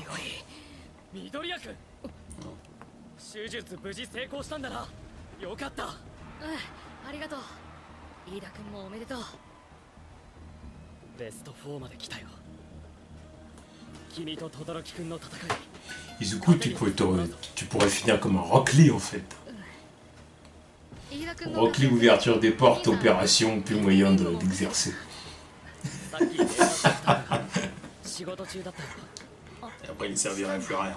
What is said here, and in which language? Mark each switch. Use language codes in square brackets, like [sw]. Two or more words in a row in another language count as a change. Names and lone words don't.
[ja] 緑谷君。手術無事成功したんだな。よかった。うん、ありがとう。飯田君もおめでとう。ベスト4まで来たよ。君と轟君の戦い。 [fr] Izuku, tu pourrais finir comme un Rock Lee en fait. Rock Lee, ouverture des portes, opération, plus moyen d'exercer. Et après, il ne servirait plus à rien.